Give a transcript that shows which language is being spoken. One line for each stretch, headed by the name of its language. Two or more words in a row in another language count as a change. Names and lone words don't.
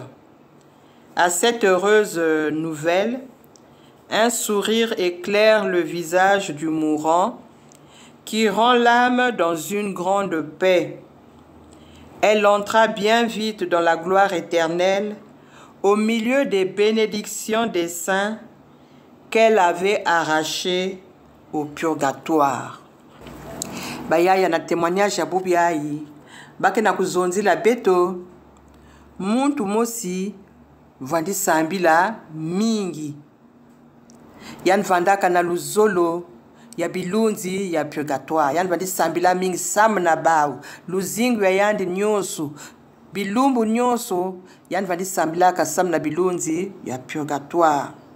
French: À cette heureuse nouvelle, un sourire éclaire le visage du mourant qui rend l'âme dans une grande paix. Elle entra bien vite dans la gloire éternelle au milieu des bénédictions des saints qu'elle avait arrachées au purgatoire.
Kituba (Democratic Republic of Congo): Bayaya na témoignage ya bubu yai bake na kuzonzila beto muntu mosi vandi sambila mingi yan vandaka na luzolo ya bilunzi ya purgatoire yan vandi sambila mingi sam na bau luzingu ya yandi nyoso bilumbu nyoso yan vandi sambila ka sam na bilunzi ya purgatoire